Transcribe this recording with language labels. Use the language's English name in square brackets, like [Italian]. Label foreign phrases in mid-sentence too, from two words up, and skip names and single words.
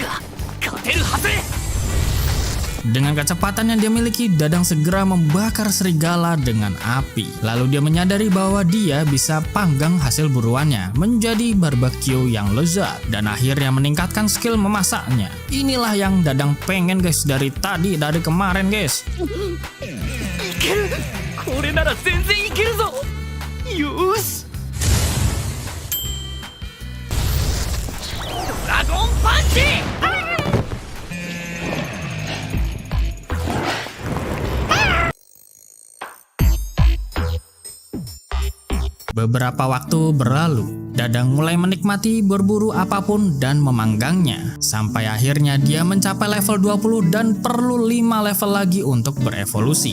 [Indonesian] Dengan kecepatan yang dia miliki, Dadang segera membakar serigala dengan api. Lalu dia menyadari bahwa dia bisa panggang hasil buruannya menjadi barbeque yang lezat dan akhirnya meningkatkan skill memasaknya. Inilah yang Dadang pengen guys dari kemarin guys. [Japanese] これなら全然いけるぞ。よし。ドラゴンパンチ。 [Indonesian] Beberapa waktu berlalu, Dadang mulai menikmati berburu apapun dan memanggangnya. Sampai akhirnya dia mencapai level 20 dan perlu 5 level lagi untuk berevolusi.